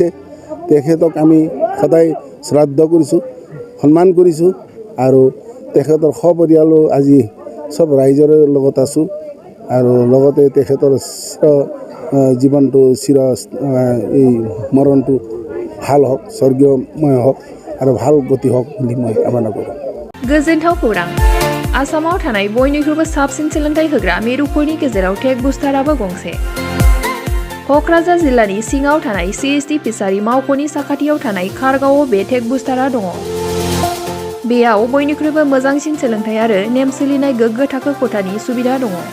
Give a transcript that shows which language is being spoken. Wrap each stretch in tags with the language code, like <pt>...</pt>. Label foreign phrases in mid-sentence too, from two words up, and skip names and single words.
<as>তেখেতক আমি সদায় শ্ৰাদ্ধ কৰিছোঁ, সন্মান কৰিছোঁ আৰু তেখেতৰ সপৰিয়ালো আজি চব ৰাইজৰ লগত আছোঁ। আৰু লগতে তেখেতৰ জীৱনটো এই মৰণটো ভাল হওক, স্বৰ্গীয়ময় হওক আৰু ভাল গতি হওক বুলি মই কামনা কৰোঁ।</as> <brx>गोजोनथाव खौरां। आसामाव थानाय बयनिख्रुइबो साबसिन सोलोंथाइ होग्रा मिरुफोरनि गेजेराव टेक बुस्टाराबो गंसे। क'क्राझार जिल्लानि सिङाव थानाय CST फिसारि मावख'नि साखाथियाव थानाय खारगावआव बे टेक बुस्टारा दङ। बेयाव बयनिख्रुइबो मोजांसिन सोलोंथाइ आरो नेम सोलिनाय गोग्गो थाखो खथानि सुबिदा दङ।</brx>